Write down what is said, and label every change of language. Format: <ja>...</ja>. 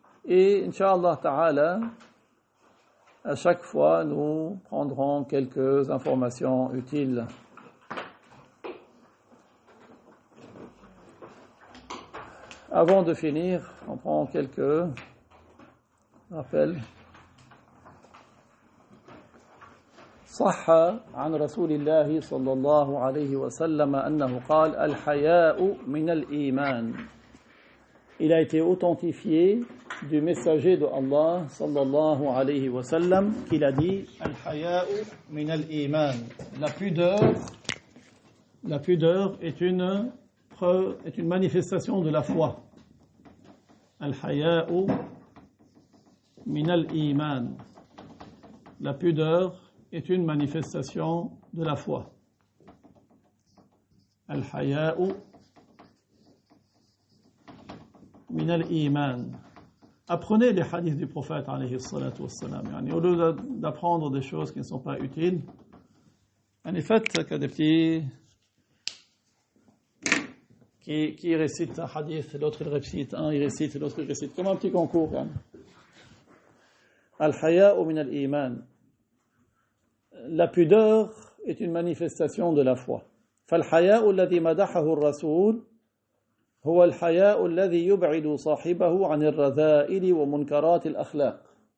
<fr>Et Inch'Allah Ta'ala, à chaque fois, nous prendrons quelques informations utiles. Avant de finir, on prend quelques rappels.</fr> <ar>صح عن رسول الله صلى الله عليه وسلم أنه قال الحياء من الإيمان.</ar> <fr>Il a été authentifié du messager de Allah</fr> <ar>sallallahu alayhi wa sallam</ar> <fr>qu'il a dit</fr> <ar>al-haya'u min al-iman.</ar> <fr>La pudeur est une manifestation de la foi.</fr> <ar>Al-haya'u min al-iman.</ar> <fr>La pudeur est une manifestation de la foi.</fr> <ar>Al-haya'u min al-iman.</ar> <fr>Apprenez les hadiths du prophète</fr> <ar>alayhi salatu wassalam.</ar> <fr>Au lieu d'apprendre des choses qui ne sont pas utiles, faites que des petits qui récitent un hadith, l'autre il récite, il récite, l'autre il récite, comme un petit concours.</fr> <ar>Al-haya'u min al-iman.</ar> <fr>La pudeur est une manifestation de la foi.</fr> <ar>فالحياء الذي مدحه الرسول هو الحياء الذي يبعد صاحبه عن الرذائل ومنكرات الأخلاق.</ar>